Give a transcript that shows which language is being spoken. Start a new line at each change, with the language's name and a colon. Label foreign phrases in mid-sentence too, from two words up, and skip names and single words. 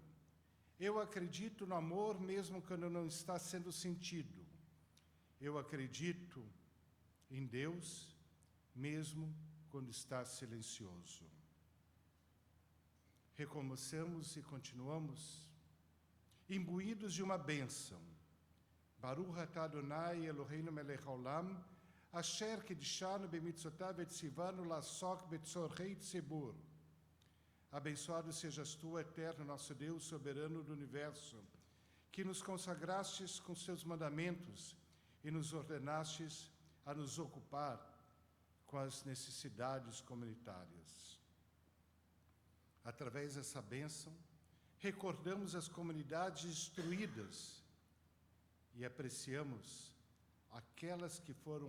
Portuguese: Eu acredito no amor, mesmo quando não está sendo sentido. Eu acredito em Deus, mesmo quando está silencioso. Recomeçamos e continuamos imbuídos de uma bênção.
Hebrew: ברוך אתה אדוני אלוהינו מלך העולם, אשר קידשנו במצוותיו וציוונו לעסוק בצורכי ציבור.
Portuguese: Abençoado sejas tu, eterno nosso Deus, soberano do universo, que nos consagrastes com seus mandamentos e nos ordenastes a nos ocupar com as necessidades comunitárias. Através dessa bênção, recordamos as comunidades destruídas e apreciamos aquelas que foram